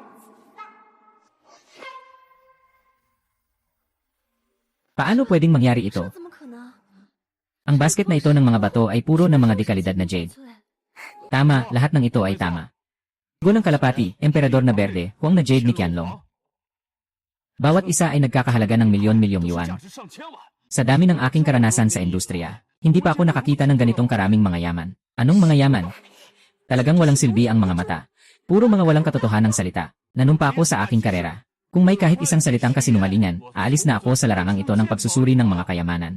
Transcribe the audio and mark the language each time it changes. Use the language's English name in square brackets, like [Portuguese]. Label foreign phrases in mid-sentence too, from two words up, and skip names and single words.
[Filipino] Paano pwedeng mangyari ito? Ang basket na ito ng mga bato ay puro ng mga dekalidad na jade. Tama, lahat ng ito ay tama. Gulang kalapati, emperador na berde, huwag na jade ni Qianlong. Bawat isa ay nagkakahalaga ng milyon-milyong yuan. [Chinese] 价值上千万。 [Filipino] Sa dami ng aking karanasan sa industriya, hindi pa ako nakakita ng ganitong karaming mga yaman. Anong mga yaman? Talagang walang silbi ang mga mata. Puro mga walang katotohanang salita. Nanumpa ako sa aking karera. Kung may kahit isang salitang kasinungalingan, aalis na ako sa larangang ito ng pagsusuri ng mga kayamanan.